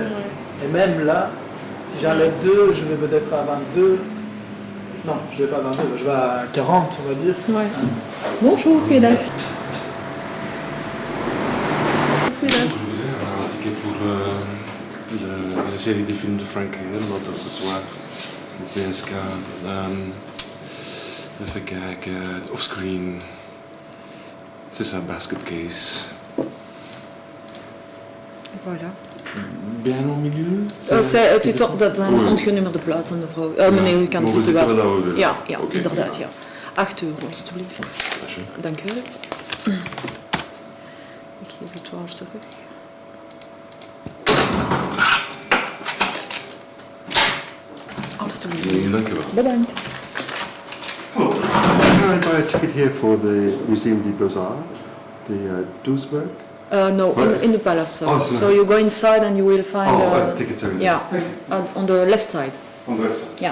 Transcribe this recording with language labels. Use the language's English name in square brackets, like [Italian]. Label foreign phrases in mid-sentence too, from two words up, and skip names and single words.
[French] Et même là, si j'enlève 2, je vais peut-être à 22. Non, je ne vais pas à 22, je vais à 40, on va dire. Ouais. Bonjour, Frédéric. Je voudrais avoir un ticket pour la série de films de Frank Herbert ce soir au PSK. [Dutch] Even kijken, offscreen. [French] C'est ça, Basket Case. Voilà. Bien au milieu? [Dutch] Dat zijn ongenummerde plaatsen, mevrouw. Meneer, u kan we zitten zitten wel. wel over. Ja, Oké, inderdaad, ja. ja. 8 euro, alstublieft. Alsjeblieft. Dank u wel. Ik geef u 12 terug. Alstublieft. Dank u wel. Bedankt. [English] Can I buy a ticket here for the Museum du Beaux-Arts, the Duisburg? No, What? in the palace. Oh, so- So you go inside and you will find. Tickets are in Yeah, there. on the left side. On the left side.